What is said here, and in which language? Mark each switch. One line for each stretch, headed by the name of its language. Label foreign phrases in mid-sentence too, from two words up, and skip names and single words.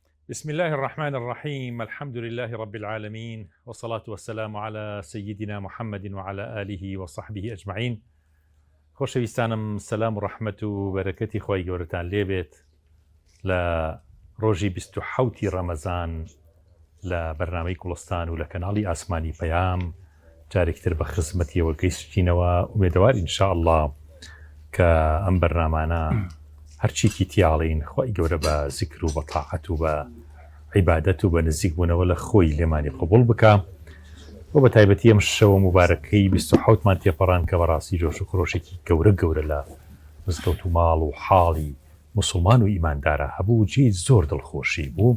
Arabic: بسم الله الرحمن الرحيم. الحمد لله رب العالمين، والصلاة والسلام على سيدنا محمد وعلى آله وصحبه أجمعين.
Central Kurdish: خۆشەویستانم، سەلام و ڕەحمەت و بەرەکەتی خۆی گەورەتان لێبێت لە ڕۆژی 27 ڕەمەزان لە بەرنامەی کوڵستان و لە کەناڵی ئاسمانی پەیام جارێکتر بە خزمەتیەوە گەیشتینەوە. ئومێدەوار ئینشاءالله کە ئەم بەرنامانە هەرچیکی تیاڵین خۆی گەورە بە زیکر و بە تاعەت و بە عیبادەت و بە نزیک بوونەوە لە خۆی لێمانی قبول بکە و بە تایبەتی ئەم شەوە مبارەکەی 27مان تێپەڕان کە بەڕاستی جۆش و خۆشێکی گەورە لە مزگەوت و ماڵ و حاڵی موسڵمان و ئیماندارە هەبوو، جێی زۆر دڵخۆشی بوو.